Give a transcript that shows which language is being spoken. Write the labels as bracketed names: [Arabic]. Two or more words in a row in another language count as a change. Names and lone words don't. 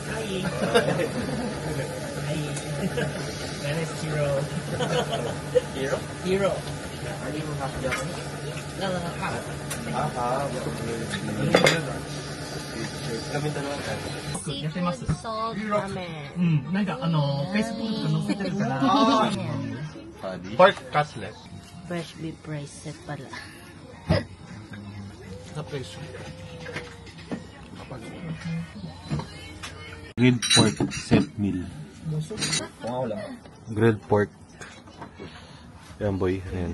[English] Hi. My name is Hiro. Hero? Hiro. Are you half Japanese? No, half. [Filipino] Kami dalawa tayo. [English] Seafood salt ramen. [Japanese] なんかFacebook とか載せてるから。 [English] Pork cutlet. Fresh beef rice set pala. [Filipino] Sa presyo. [English] Grilled pork set meal. [Filipino] Kung ako lang. [English] Grilled pork. Yan boy, ayan.